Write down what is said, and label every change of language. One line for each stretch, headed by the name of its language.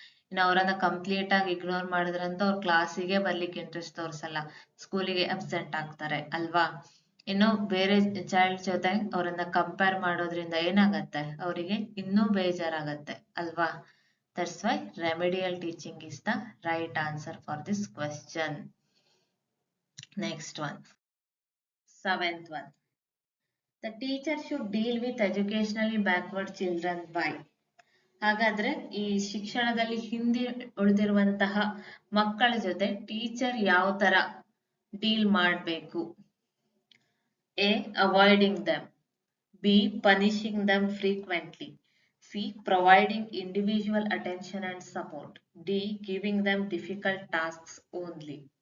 Kannada: ಇನ್ನು ಅವರನ್ನ ಕಂಪ್ಲೀಟ್ ಆಗಿ ಇಗ್ನೋರ್ ಮಾಡಿದ್ರಂತ ಅವ್ರ ಕ್ಲಾಸಿಗೆ ಬರ್ಲಿಕ್ಕೆ ಇಂಟ್ರೆಸ್ಟ್ ತೋರಿಸಲ್ಲ, ಸ್ಕೂಲಿಗೆ ಅಬ್ಸೆಂಟ್ ಆಗ್ತಾರೆ ಅಲ್ವಾ. ಇನ್ನು ಬೇರೆ ಚೈಲ್ಡ್ ಜೊತೆ ಅವರನ್ನ ಕಂಪೇರ್ ಮಾಡೋದ್ರಿಂದ ಏನಾಗತ್ತೆ, ಅವರಿಗೆ ಇನ್ನೂ ಬೇಜಾರಾಗತ್ತೆ ಅಲ್ವಾ.
English: That's why remedial teaching is the right answer for this question. Next one, seventh one. The teacher should deal with educationally backward children by.
Kannada: ಹಾಗಾದ್ರೆ ಈ ಶಿಕ್ಷಣದಲ್ಲಿ ಹಿಂದೆ ಉಳಿದಿರುವಂತಹ ಮಕ್ಕಳ ಜೊತೆ ಟೀಚರ್ ಯಾವ ತರ ಡೀಲ್ ಮಾಡಬೇಕು.
English: A avoiding them, B punishing them frequently, C providing individual attention and support, D giving them difficult tasks only.